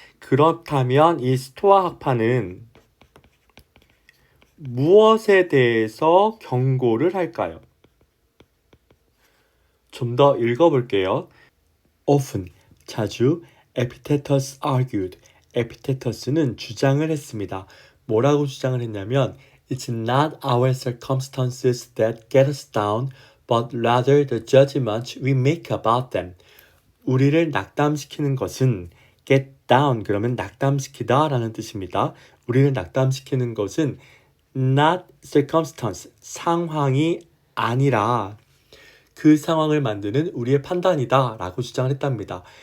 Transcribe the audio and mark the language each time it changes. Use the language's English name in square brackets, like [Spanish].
[Korean] 그렇다면 이 스토아 학파는 무엇에 대해서 경고를 할까요? 좀 더 읽어볼게요. Often, 자주 [English] Epictetus argued. [Korean] 에피테터스는 주장을 했습니다. 뭐라고 주장을 했냐면 [English] It's not our circumstances that get us down, but rather the judgment we make about them. [Korean] 우리를 낙담시키는 것은 get down 그러면 낙담시키다 라는 뜻입니다. 우리를 낙담시키는 것은 [English] not circumstance, [Korean] 상황이 아니라 그 상황을 만드는 우리의 판단이다 라고 주장을 했답니다.